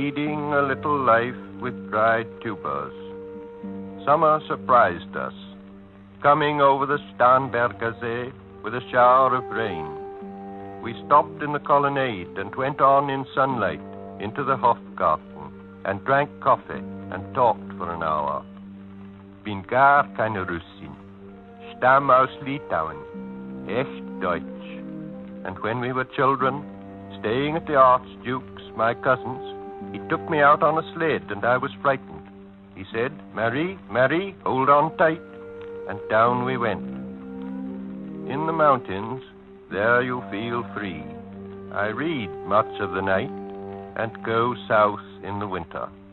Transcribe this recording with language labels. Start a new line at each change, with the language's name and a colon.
English: Leading a little life with dried tubers. Summer surprised us, coming over the Starnberger See with a shower of rain. We stopped in the colonnade and went on in sunlight into the Hofgarten and drank coffee and talked for an hour.
German: Bin gar keine Russin, stamm aus Litauen, echt Deutsch.
English: And when we were children, staying at the Archduke's, my cousin's, he took me out on a sled and I was frightened. He said, Marie, Marie, hold on tight. And down we went. In the mountains, there you feel free. I read much of the night and go south in the winter.